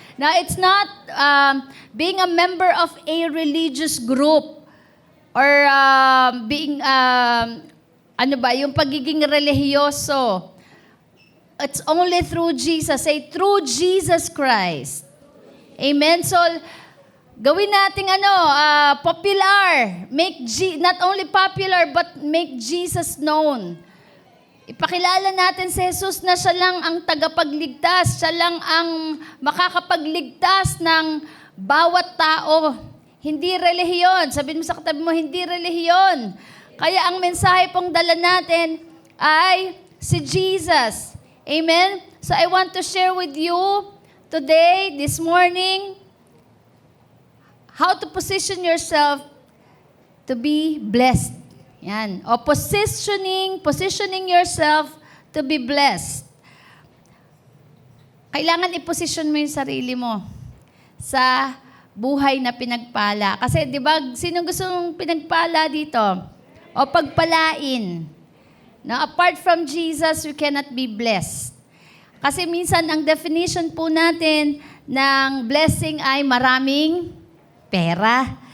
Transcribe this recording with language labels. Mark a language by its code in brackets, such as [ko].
[en] Now, it's not being a member of a religious group or being, [tl] yung pagiging relihiyoso. [en] It's only through Jesus. Say, through Jesus Christ. Amen? [tl] So, gawin nating popular. [en] Not only popular, but make Jesus known. [tl] Ipakilala natin si Jesus na siya lang ang tagapagligtas, siya lang ang makakapagligtas ng bawat tao. Hindi relihiyon. Sabihin mo sa katabi mo, hindi relihiyon. Kaya ang mensahe pong dala natin ay si Jesus. Amen? [en] So I want to share with you today, this morning, how to position yourself to be blessed. Yan. O positioning yourself to be blessed. [tl] Kailangan i-position mo yung sarili mo sa buhay na pinagpala. Kasi, di ba, sino gusto mong pinagpala dito? O pagpalain. [en] Now, apart from Jesus, we cannot be blessed. [tl] Kasi minsan, ang definition po natin ng blessing ay maraming pera.